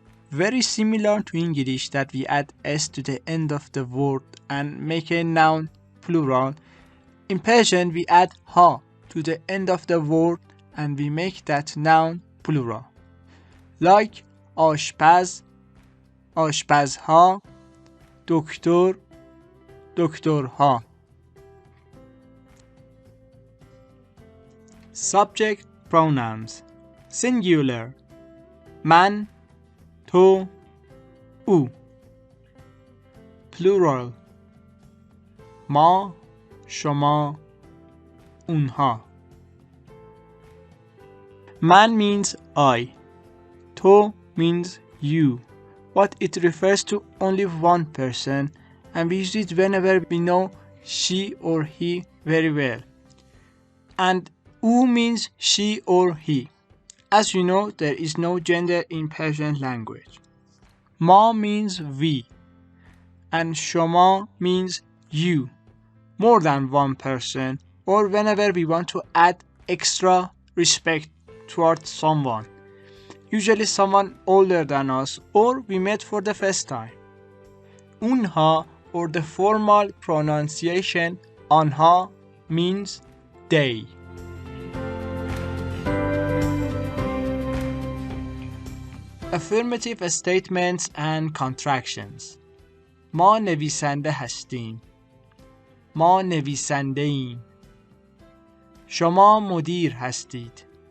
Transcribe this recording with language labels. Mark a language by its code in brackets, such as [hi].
[en] Very similar to English that we add s to the end of the word and make a noun plural. In Persian we add ha to the end of the word and we make that noun plural. [fa] Like آشپز, آشپزها, دکتر, دکترها. [en] Subject pronouns. Singular [fa] من, تو, او. Plural ما, شما, اونها. [en] Man means I. To means you, but it refers to only one person, and we use it whenever we know she or he very well. And او means she or he. As you know, there is no gender in Persian language. ما means we, and شما means you, more than one person, or whenever we want to add extra respect towards someone, usually someone older than us or we met for the first time. اونها, or the formal pronunciation آنها, means they. Affirmative statements and contractions. [fa] ما نویسنده هستیم. ما نویسنده ایم. شما مدیر هستید.